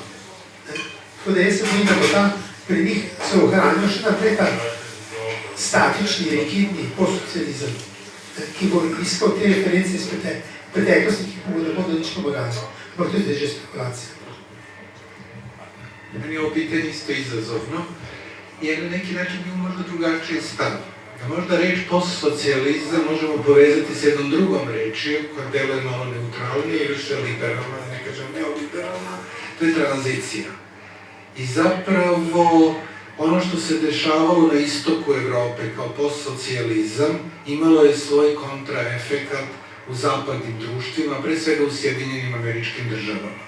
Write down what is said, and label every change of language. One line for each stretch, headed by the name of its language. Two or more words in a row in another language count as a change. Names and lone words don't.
Slovenian: Tako da jaz se bojim, da bo tam pri njih se ohranil še naprej ta statični, rigidni postsocializem, ki bo iskal te reference iz preteklosti, ki mu ne bodo nič pomagali. Ampak to je že spekulacija.
Serbian: Meni je ovo pitanje isto izazovno, jer na neki način bi možda drugačiji stav. Da možda reč postsocijalizam možemo povezati s jednom drugom rečju, koja deluje malo neutralnije ili više liberalna, da ne kažem neoliberalna, to je tranzicija. I zapravo ono što se dešavalo na istoku Evrope kao postsocijalizam imalo je svoj kontraefekat u zapadnim društvima, pre svega u Sjedinjenim Američkim Državama.